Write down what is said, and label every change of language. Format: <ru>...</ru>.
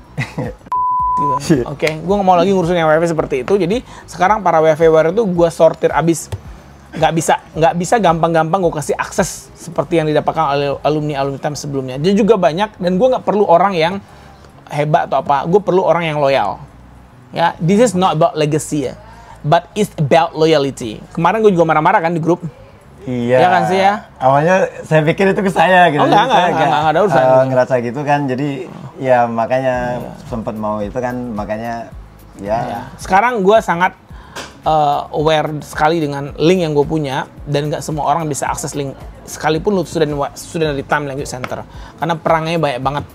<id>Gitu. Oke, gue nggak mau lagi ngurusin yang WFV seperti itu. Jadi sekarang para WFV warrior itu gue sortir abis. Nggak bisa gampang-gampang gue kasih akses seperti yang didapatkan oleh alumni time sebelumnya. Dia juga banyak, dan gue nggak perlu orang yang hebat atau apa. Gue perlu orang yang loyal.</id> <en>Ya, this is not about legacy ya, but it's about loyalty.</en> <id>Kemarin gue juga marah-marah kan di grup. Iya. Ya kan sih ya. Awalnya saya pikir itu ke saya gitu. Oh, enggak ada urusan. Ngerasa gitu kan, jadi ya makanya sempat mau itu kan, makanya ya. Sekarang gue sangat aware sekali dengan link yang gue punya, dan nggak semua orang bisa akses link sekalipun lu sudah dari Time Language Center, karena perangnya banyak banget.</id>